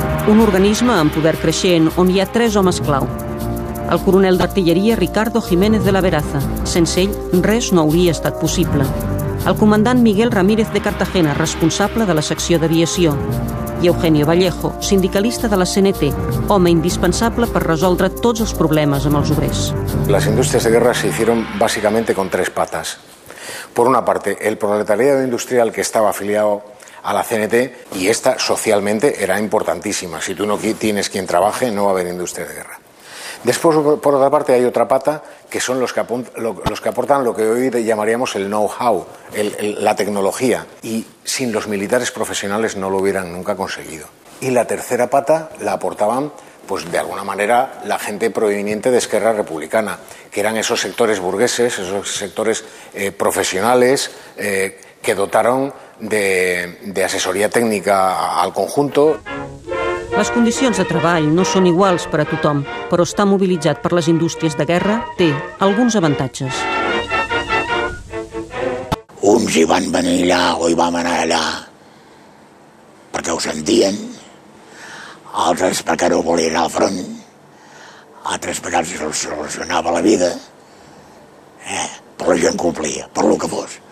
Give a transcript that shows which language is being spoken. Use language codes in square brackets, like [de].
[ca] Un organisme amb poder creixent on hi ha 3 homes clau. El coronel d'artilleria Ricardo Jiménez de la Veraza. Sense ell, res no hauria estat possible. El comandant Miguel Ramírez de Cartagena, responsable de la secció d'aviació. i Eugenio Vallejo, sindicalista de la CNT, home indispensable per resoldre tots els problemes amb els obrers. [es] Las industrias de guerra se hicieron básicamente con tres patas. Por una parte, el proletariado industrial que estaba afiliado a la CNT, y esta socialmente era importantísima. Si tú no tienes quien trabaje, no va a haber industria de guerra. Después, por otra parte, hay otra pata, que son los que aportan lo que hoy llamaríamos el know-how, la tecnología, y sin los militares profesionales no lo hubieran nunca conseguido. Y la tercera pata la aportaban, pues de alguna manera, la gente proveniente de Esquerra Republicana, que eran esos sectores burgueses, esos sectores profesionales que dotaron de asesoria tècnica al conjunto. [ca] Les condicions de treball no són iguals per a tothom, però estar mobilitzat per les indústries de guerra té alguns avantatges. Uns hi van venir allà o hi vam anar allà perquè ho sentien, altres perquè no volien anar al front, altres perquè els solucionava la vida, però la gent complia, per lo que fos.